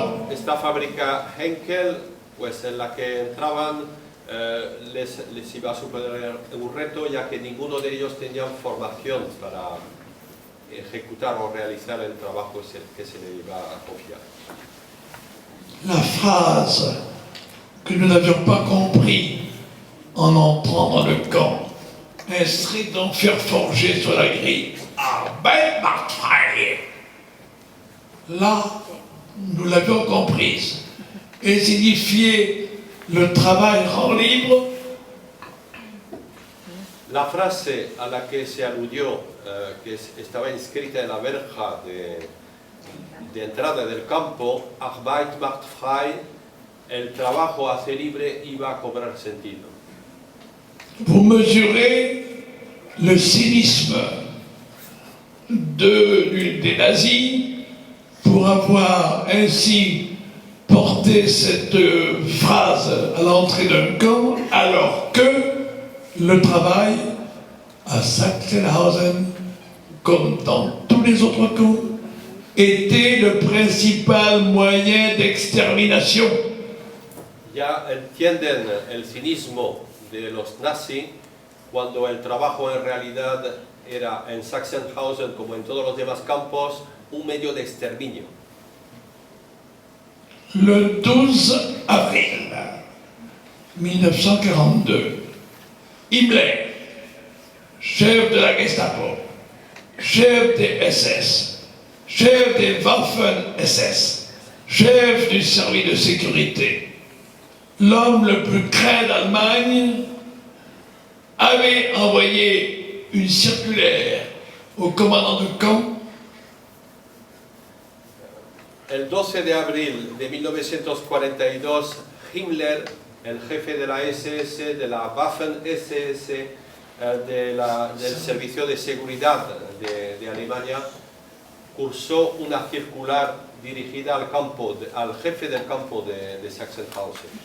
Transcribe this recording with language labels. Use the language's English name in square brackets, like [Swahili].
[Spanish] Esta fábrica Henkel, pues en la que entraban, les iba a suponer un reto, ya que ninguno de ellos tenía formación para ejecutar o realizar el trabajo que se le iba a confiar. [French] La phrase que nous n'avions pas compris en entrant dans le camp, un strident fer forgé sur la grille. [German] Arbeit macht frei. [French] Là, nous l'avions comprise. Et signifiait le travail rend libre. [Spanish] La frase a la que se aludió, que estaba inscrita en la verja de entrada del campo, [German] Arbeit macht frei, [Spanish] el trabajo hace libre, iba a cobrar sentido. [French] Vous mesurez le cynisme des nazis pour avoir ainsi porté cette phrase à l'entrée d'un camp, alors que le travail à Sachsenhausen, comme dans tous les autres camps, était le principal moyen d'extermination. [Spanish] Ya entienden el cinismo de los nazis cuando el trabajo en realidad era en Sachsenhausen, como en todos los demás campos, un medio de exterminio. [French] Le 12 avril 1942, Himmler, chef de la Gestapo, chef des SS, chef des Waffen-SS, chef du service de sécurité, l'homme le plus craint d'Allemagne, avait envoyé une circulaire au commandant de camp. [Spanish] El 12 de abril de 1942, Himmler, el jefe de la SS, de la Waffen-SS, del Servicio de Seguridad de Alemania, cursó una circular dirigida al jefe del campo de Sachsenhausen.